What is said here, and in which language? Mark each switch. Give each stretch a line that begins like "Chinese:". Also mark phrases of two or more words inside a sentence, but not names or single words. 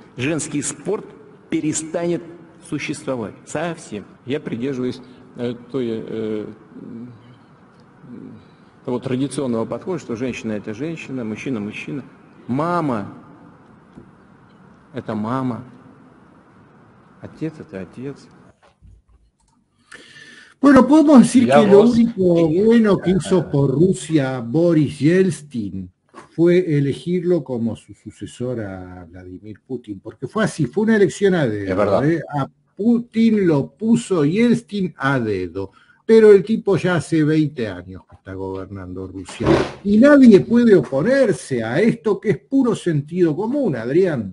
Russian: Женский спорт перестанет существовать совсем. Я придерживаюсь того традиционного подхода, что женщина это женщина, мужчина мужчина. Мама это мама. Отец это отец.
Spanish: Bueno, podemos decir que lo único bueno que hizo por Rusia Boris Yeltsin fue elegirlo como su sucesor a Vladimir Putin, porque fue así, fue una elección a dedo. Es verdad. A Putin lo puso Yeltsin a dedo, pero el tipo ya hace 20 años que está gobernando Rusia y nadie puede oponerse a esto que es puro sentido común, Adrián.